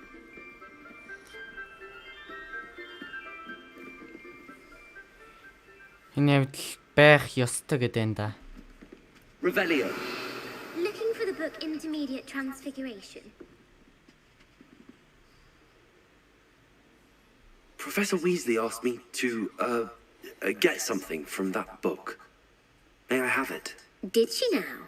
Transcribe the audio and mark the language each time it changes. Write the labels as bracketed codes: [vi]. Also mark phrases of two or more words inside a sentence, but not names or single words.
[mn] Энэ явдал байх ёстой гэдэг энэ да. [en] Revelio. Looking for the book Intermediate Transfiguration. Professor Weasley asked me to get something from that book. May I have it? Did she now?